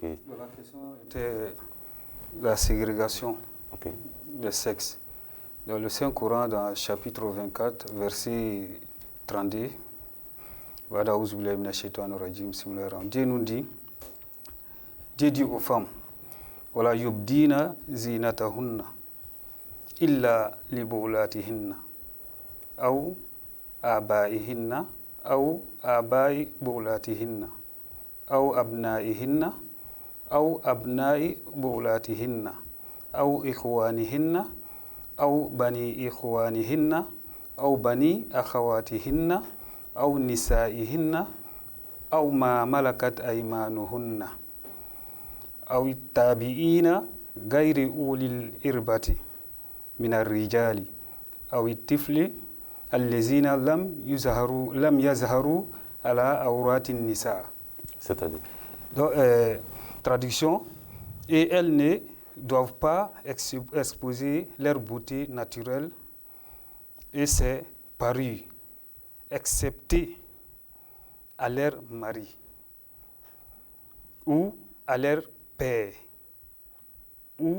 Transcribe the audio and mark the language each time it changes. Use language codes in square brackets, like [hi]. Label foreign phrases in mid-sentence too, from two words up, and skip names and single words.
[fr] La question était la ségrégation des sexes. Dans le Saint-Coran, dans le chapitre 24, verset 32, Dieu nous dit, Dieu dit aux femmes, [ar] ولا يبدين زينتهن إلا لبعولتهن أو آبائهن أو آباء بعولتهن أو أبنائهن أو أبناء بعولتهن أو إخوانهن أو بني إخوانهن أو بني أخواتهن أو نسائهن أو ما ملكت أيمانهن أو التابعين غير أولي الإربة من الرجال أو الطفل الذين لم يظهروا على عورات النساء. [fr] C'est-à-dire? Donc, traduction, et elles ne doivent pas exposer leur beauté naturelle et ses parures, excepté à leur mari ou à leur père ou